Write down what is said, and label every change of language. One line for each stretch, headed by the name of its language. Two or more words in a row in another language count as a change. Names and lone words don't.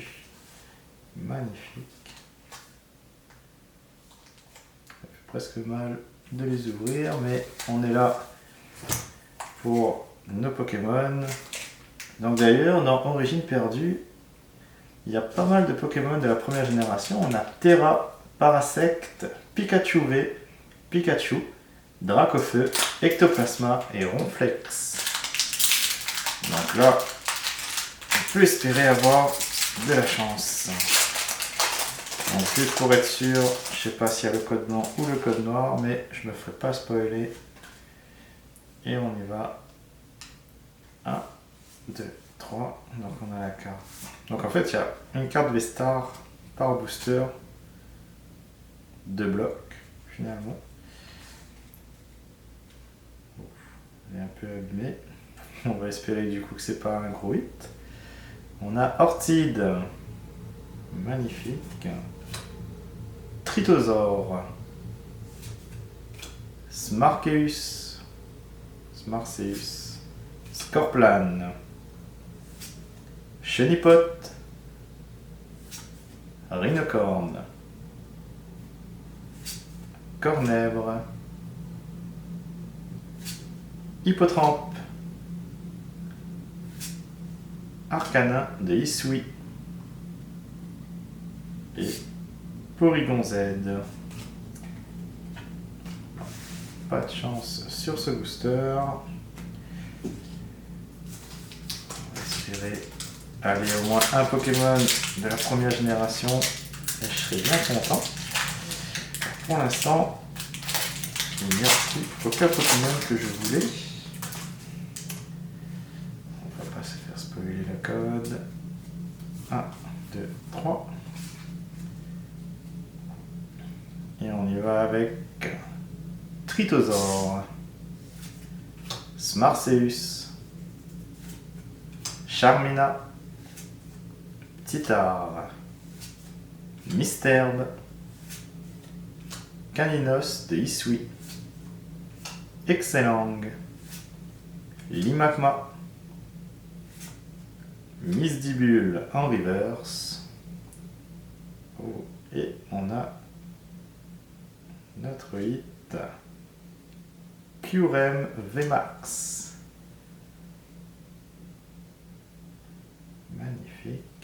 French: Magnifique. Ça fait presque mal de les ouvrir, mais on est là pour nos Pokémon. Donc d'ailleurs, dans Origine Perdue, il y a pas mal de Pokémon de la première génération. On a Terra, Parasect, Pikachu V, Pikachu, Dracofeu, Ectoplasma et Ronflex. Donc là, on peut espérer avoir de la chance. Donc juste pour être sûr, je sais pas s'il y a le code blanc ou le code noir, mais je me ferai pas spoiler. Et on y va. 1, 2, 3. Donc on a la carte. Donc en fait, il y a une carte V-Star par booster. 2 blocs finalement. Elle est un peu abîmée. On va espérer du coup que c'est pas un gros hit. On a Ortide. Magnifique. Tritosaur. Smarkeus. Smarceus. Scorplan. Chenipot. Rhinocorne. Cornèvre. Hippotrampe. Arcana de Isui. Et Porygon Z. Pas de chance sur ce booster. On va espérer aller au moins un Pokémon de la première génération et je serai bien content. Pour l'instant, il n'y a plus aucun Pokémon que je voulais. On va pas se faire spoiler le code. 1, 2, 3. Et on y va avec Tritosaur, Smarceus, Charmina, Titar, Misterbe, Caninos de Isui, Excellang, Limagma, Misdibule en reverse. Oh, et on a notre hit Kyurem VMAX. Magnifique.